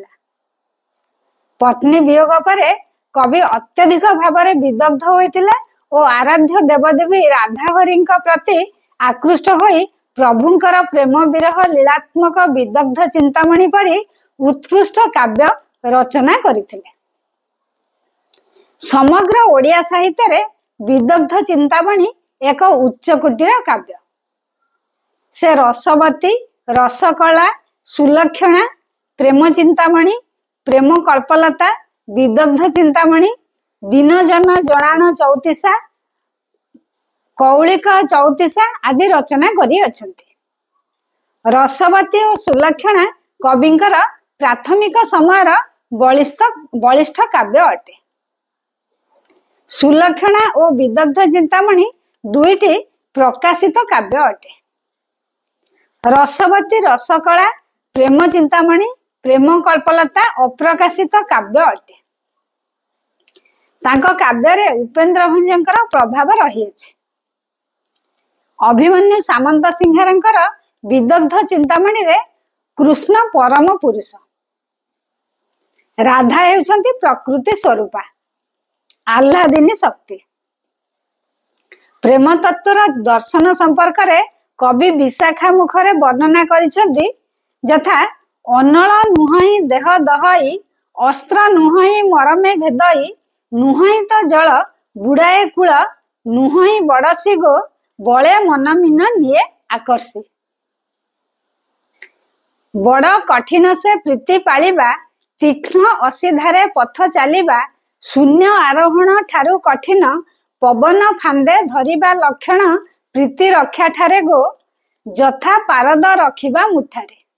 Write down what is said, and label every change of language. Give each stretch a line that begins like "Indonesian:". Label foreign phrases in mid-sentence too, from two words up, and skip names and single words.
Odia: ପତ୍ନୀ ବିୟୋଗ ପରେ କବି ଅତ୍ୟଧିକ ଭାବ ମେଁ ବିଦଗ୍ଧ ହୋଇଥିଲା ଔର ଆରାଧ୍ୟ ଦେବଦେବୀ ରାଧା ହରିଙ୍କ ପ୍ରତି ଆକୃଷ୍ଟ ହୋଇ ପ୍ରଭୁଙ୍କର ପ୍ରେମ ବିରହ ଲୀଳାତ୍ମକ ବିଦଗ୍ଧ ଚିନ୍ତାମଣି ପରି ଉତ୍କୃଷ୍ଟ କାବ୍ୟ ରଚନା କରଥିଲେ। ସମଗ୍ର ଓଡ଼ିଆ ସାହିତ୍ୟ ରେ ବିଦଗ୍ଧ ଚିନ୍ତାମଣି ଏକ ଉଚ୍ଚ କୋଟୀର କାବ୍ୟ। ସେ ରସବତୀ ରସକଳା ସୁଲକ୍ଷଣା ପ୍ରେମ ଚିନ୍ତାମଣି ପ୍ରେମ କଳ୍ପଲତା ବିଦଗ୍ଧ ଚିନ୍ତାମଣି ଦିନଜନ ଜଣାଣ ଚଉତିଶା କୌଳିକ ଚଉତିଶା ଆଦି ରଚନା କରି ଅଛନ୍ତି। ରସବତୀ ଔର ସୁଲକ୍ଷଣା କବିଙ୍କର ପ୍ରାଥମିକ ସମୟର ବଳିଷ୍ଠ କାବ୍ୟ ଅଟେ। ସୁଲକ୍ଷଣା ଔର ବିଦଗ୍ଧ ଚିନ୍ତାମଣି ଦୁଇଟି ପ୍ରକାଶିତ କାବ୍ୟ ଅଟେ। ରସବତୀ ରସକଳା ପ୍ରେମ ଚିନ୍ତାମଣି ପ୍ରେମ କଳ୍ପଲତା ଅପ୍ରକାଶିତ କାବ୍ୟ ଅଟେ। ତାଙ୍କ କାବ୍ୟ ରେ ଉପେନ୍ଦ୍ର ଭଞ୍ଜଙ୍କର ପ୍ରଭାବ ରହି ଅଛି। ଅଭିମନ୍ୟୁ ସାମନ୍ତ ସିଂହାରଙ୍କର ବିଦଗ୍ଧ ଚିନ୍ତାମଣି ରେ କୃଷ୍ଣ ପରମ ପୁରୁଷ। ରାଧା ହେଉଛନ୍ତି ପ୍ରକୃତି ସ୍ୱରୂପା ଆହ୍ଲାଦିନୀ ଶକ୍ତି। ପ୍ରେମ ତତ୍ତ୍ୱର ଦର୍ଶନ ସମ୍ପର୍କ ରେ କବି ବିଶାଖା ମୁଖରେ ବର୍ଣ୍ଣନା କରିଛନ୍ତି ଯଥା ଅନଳ ନୁହଇ ଦେହ ଦହଇ ଅସ୍ତ୍ର ନୁହଇ ମରମେ ଭେଦଇ ନୁହଇ ତ ଜଳ ବୁଢ଼ାଏ କୂଳ ନୁହଁଇ ବଡ଼ସି ଗୋ ବଳେ ମନ ମିନ ନିଏ ଆକର୍ଷି। ବଡ଼ କଠିନ ସେ ପ୍ରୀତି ପାଳିବା, ତୀକ୍ଷ୍ଣ ଅସିଧାରେ ପଥ ଚାଲିବା, ଶୂନ୍ୟ ଆରୋହଣ ଠାରୁ କଠିନ, ପବନ ଫାନ୍ଦେ ଧରିବା ଲକ୍ଷଣ ପ୍ରୀତି ରକ୍ଷା ଠାରେ ଗୋ, ଯଥା ପାରଦ ରଖିବା ମୁଠାରେ।